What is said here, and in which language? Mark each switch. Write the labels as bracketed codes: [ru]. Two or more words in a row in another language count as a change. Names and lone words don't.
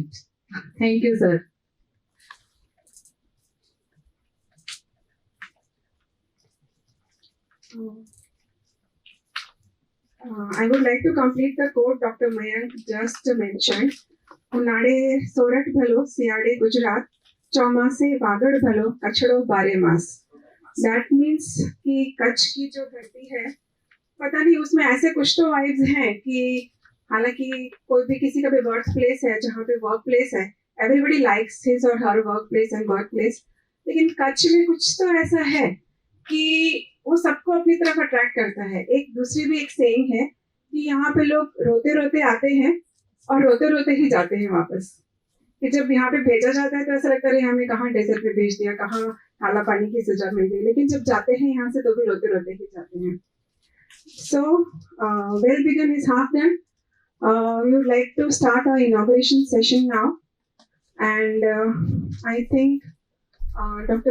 [en] Thank you, sir. I would like to complete the quote Dr. Mayank just mentioned. [gu] ઉનાળે સોરઠ ભલો, શિયાળે ગુજરાત, ચોમાસે વાગડ ભલો, કચ્છડો બારે માસ. [en] That means [hi] कि कच्छ की जो धरती है, पता नहीं उसमें ऐसे कुछ तो वाइब्स हैं कि हालांकि कोई भी किसी का भी [en] work place [hi] है, जहाँ पे [en] work place [hi] है, [en] everybody likes his [hi] और हर [en] work place and work place, [hi] लेकिन कच्छ में कुछ तो ऐसा है कि वो सबको अपनी तरफ अट्रैक्ट करता है. एक दूसरी भी एक सेइंग है कि यहाँ पे लोग रोते रोते आते हैं और रोते रोते ही जाते हैं वापस. कि जब यहाँ पे भेजा जाता है तो ऐसा लगता है हमें कहाँ डेजर्ट पे भेज दिया, कहाँ काला पानी की सजा मिल गई, लेकिन जब जाते हैं यहाँ से तो भी रोते रोते ही जाते हैं. [en] So, well begun is half done. We would like to start our inauguration session now, and I think Dr.